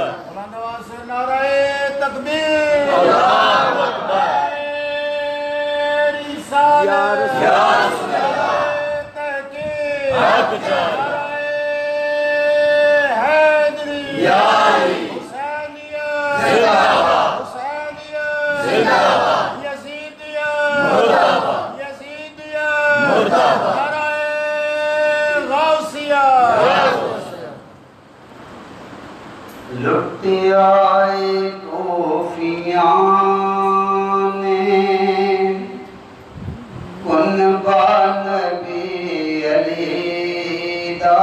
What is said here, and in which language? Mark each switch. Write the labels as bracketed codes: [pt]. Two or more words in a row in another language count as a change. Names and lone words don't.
[ur] مولانا سے نعرہ تکبیر، [ar] اللہ اکبر. [ur] رسالت [ar] یا رسول اللہ، [ur] تحقیق حق جان، حیدری [ar] یا علی، [ur] حسینیت زندہ باد، حسینیت زندہ باد، یزیدیت مردہ باد، یزیدیت مردہ باد. نعرہ غوثیہ. [pa] لٹ آئے کوفیاں نے کن بانبی علی دا.